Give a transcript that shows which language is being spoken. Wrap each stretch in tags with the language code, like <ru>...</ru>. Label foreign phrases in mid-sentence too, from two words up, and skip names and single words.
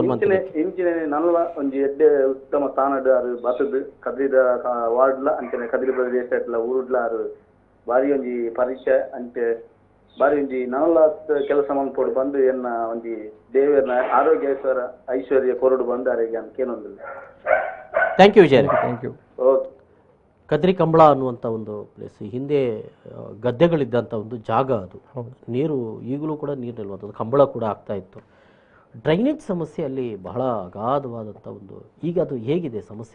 <tcy>ಇಂಚಿನ ನಲ್ಲ ಒಂಜಿ ಎಡ್ಡೆ ಉತ್ತಮ ಸ್ಥಾನಡ್ ಆರು ಬಸದ್ ಕದ್ರಿದ ವಾರ್ಡ್ಲ ಅಂಚನೆ ಕದ್ರಿ ಪ್ರದೇಶಡ್ಲ ಊರುಡ್ಲ ಆರು ಬಾರಿ ಒಂಜಿ ಪರಿಚಯ ಅಂಚೆ ಬಾರಿ ಒಂಜಿ ನಲ್ಲ ಕೆಲಸ ಮಲ್ಪೋಡು ಬಂದು ಎನ್ನ ಒಂಜಿ ದೇವರನ ಆರೋಗ್ಯ ಐಶ್ವರ್ಯ ಕೊರಡು ಬಂದು ಆರಿಗೆ ಕೇನೊಂದಿಲ್ಲ.</tcy> <en>thank you Vijay. thank you. ಓಕೆ.</en> <kn>ಕದ್ರಿ ಕಂಬಳ ಅನ್ನುವಂಥ ಒಂದು ಪ್ಲೇಸ್, ಹಿಂದೆ ಗದ್ದೆಗಳಿದ್ದಂಥ ಒಂದು ಜಾಗ ಅದು. ನೀರು ಈಗಲೂ ಕೂಡ ನೀರು ನಿಲ್ಲುವಂಥದ್ದು, ಕಂಬಳ ಕೂಡ ಆಗ್ತಾ ಇತ್ತು. ಡ್ರೈನೇಜ್ ಸಮಸ್ಯೆ ಅಲ್ಲಿ ಬಹಳ ಅಗಾಧವಾದಂಥ ಒಂದು, ಈಗ ಅದು ಹೇಗಿದೆ ಸಮಸ್ಯೆ?</kn>